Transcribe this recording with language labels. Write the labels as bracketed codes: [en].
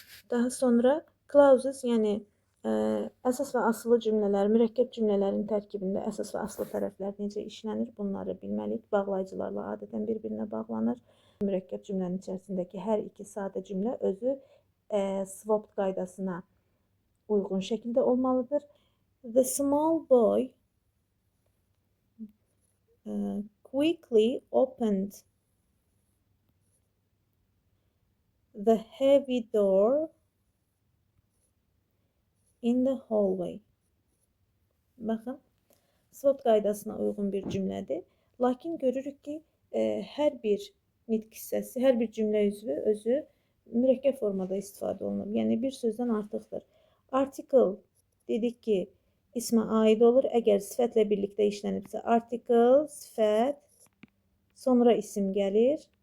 [az] Daha sonra clauses, yəni əsas və asılı cümlələr, mürəkkəb cümlələrin tərkibində əsas və asılı tərəflər necə işlənir, bunları bilməliyik. Bağlayıcılarla adətən bir-birinə bağlanır. Mürəkkəb cümlənin içərisindəki hər iki sadə cümlə özü swapped qaydasına uyğun şəkildə olmalıdır. [en] The small boy quickly opened the heavy door in the hallway. [az] Baxın, swapped qaydasına uyğun bir cümlədir. Lakin görürük ki, hər bir nitq hissəsi, hər bir cümlə üzvü özü mürəkkəb formada istifadə olunur. Yəni, bir sözdən artıqdır. Article dedik ki, ismə aid olur. Əgər sifətlə birlikdə işlənibsə, article, sifət, sonra isim gəlir.